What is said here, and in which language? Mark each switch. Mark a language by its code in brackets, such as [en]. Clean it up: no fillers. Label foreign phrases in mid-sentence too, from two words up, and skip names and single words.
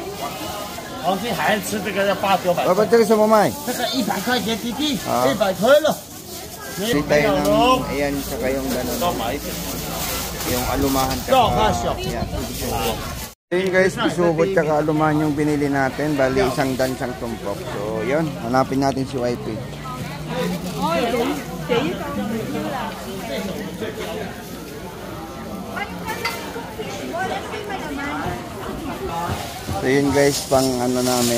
[zh] 黄金海岸吃这个要800-900。爸爸，这个什么卖？这个100块钱弟弟，100块了。 [tl] Bili tayo ng, ayan, saka yung gano'n. Yung alumahan tsaka, yan, subok. Ayun guys, subok tsaka alumahan yung binili natin. Bali, isang dansang tumpok. So, yun, hanapin natin si YP. So, yun guys, pang ano namin.